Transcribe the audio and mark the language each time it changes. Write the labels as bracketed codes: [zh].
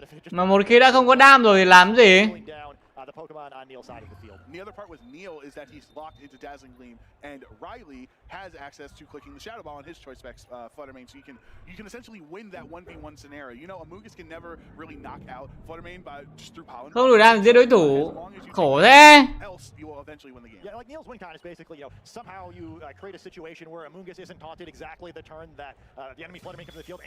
[vi] Mà một khi đã không có đam rồi thì làm gì? [en] The Pokemon on Neil's side of the field. The other part with Neil is that he's locked into Dazzling Gleam, and Riley has access to clicking the Shadow Ball on his choice specs, Fluttermane, so you can essentially win that 1v1 scenario. You know, Amoonguss can never really knock out Fluttermane by just through pollen. [vi] Không đủ đam giết đối thủ. Khổ thế. [en] they'll eventually win the game. Yeah, like Neil's win con is basically, somehow you create a situation where Amoongus isn't taunted exactly the turn that the enemy Fluttermane comes to the field.